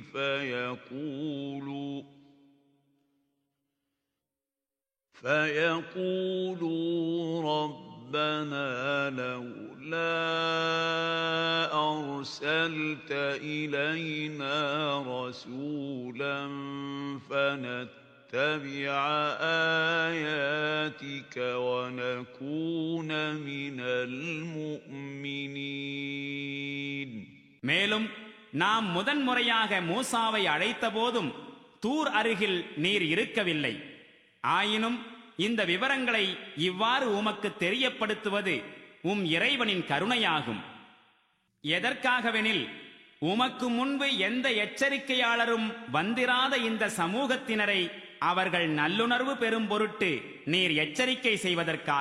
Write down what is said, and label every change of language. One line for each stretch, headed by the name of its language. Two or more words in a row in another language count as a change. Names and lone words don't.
Arabic: فَيَقُولُوا رَبَّنَا لَوْلَا أَرْسَلْتَ إِلَيْنَا رَسُولًا فَنَتَّبِعَ آيَاتِكَ وَنَكُونَ مِنَ الْمُؤْمِنِينَ.
Tamil: மேலும் நாம் முதன்முறையாக மூசாவை அழைத்த போதும் தூர் அருகில் நீர் இருக்கவில்லை. ஆயினும் இந்த விவரங்களை இவ்வாறு உமக்கு தெரியப்படுத்துவது உம் இறைவனின் கருணையாகும். எதற்காகவெனில் உமக்கு முன்பு எந்த எச்சரிக்கையாளரும் வந்திராத இந்த சமூகத்தினரை அவர்கள் நல்லுணர்வு பெறும் பொருட்டு நீர் எச்சரிக்கை செய்வதற்காக.